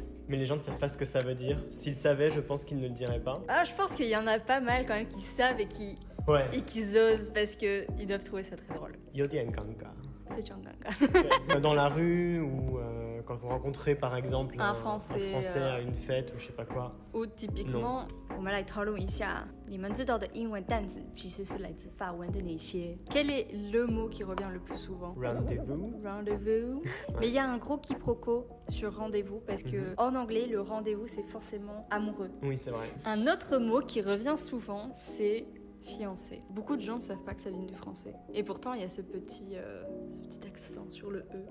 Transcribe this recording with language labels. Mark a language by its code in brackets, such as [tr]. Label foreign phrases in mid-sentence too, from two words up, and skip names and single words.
[fr] Mais les gens ne savent pas ce que ça veut dire. S'ils savaient, je pense qu'ils ne le diraient pas. Ah, je pense qu'il y en a pas mal quand même qui savent et qui osent parce qu'ils doivent trouver ça très drôle. Dans la rue ou quand vous rencontrez par exemple un Français à une fête ou je sais pas quoi. Ou typiquement, [zh] 我们来讨论一下你们知道的英文单词其实是来自法文的哪些 [fr] Quel est le mot qui revient le plus souvent? Rendez-vous. Mais il y a un gros quiproquo sur rendez-vous parce que en anglais, le rendez-vous c'est forcément amoureux. Oui, c'est vrai. Un autre mot qui revient souvent, c'est fiancé. Beaucoup de gens ne savent pas que ça vient du français. Et pourtant, il y a ce petit accent sur le E.